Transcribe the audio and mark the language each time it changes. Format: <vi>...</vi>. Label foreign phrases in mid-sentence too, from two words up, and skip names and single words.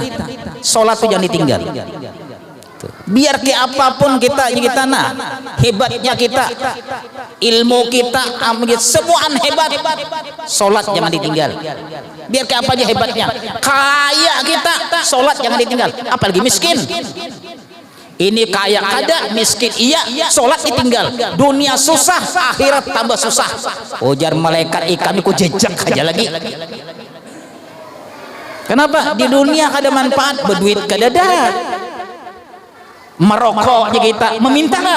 <id>Sholat itu jangan ditinggal. Biar ke apapun kita nah hebatnya kita, ilmu kita, semua hebat. Sholat jangan ditinggal. Biar ke apa aja hebatnya. Kaya kita, sholat jangan ditinggal. Apalagi miskin. Ini kaya ada, miskin iya, sholat ditinggal. Dunia susah, akhirat tambah susah. Ujar malaikat ikan ku jejak aja lagi. Kenapa?</id> <bjn>Di dunia kada manfaat, berduit kada ada. Merokok aja kita, meminta nggak?</bjn>